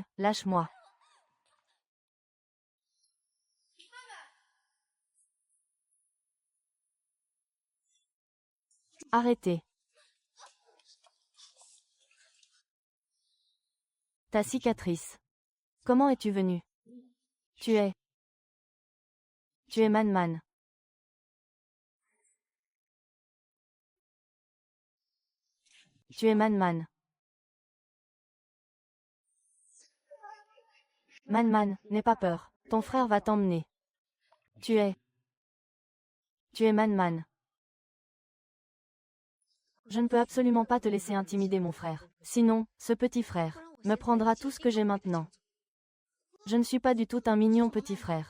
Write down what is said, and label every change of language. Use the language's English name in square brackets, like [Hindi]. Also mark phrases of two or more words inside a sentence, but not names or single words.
[French] Lâche-moi. Arrêtez. Ta cicatrice. Comment es-tu venu? Tu es Man Man. Tu es Man Man. Man Man, n'aie pas peur. Ton frère va t'emmener. Tu es Man Man. Je ne peux absolument pas te laisser intimider mon frère. Sinon, ce petit frère me prendra tout ce que j'ai maintenant. Je ne suis pas du tout un mignon petit frère.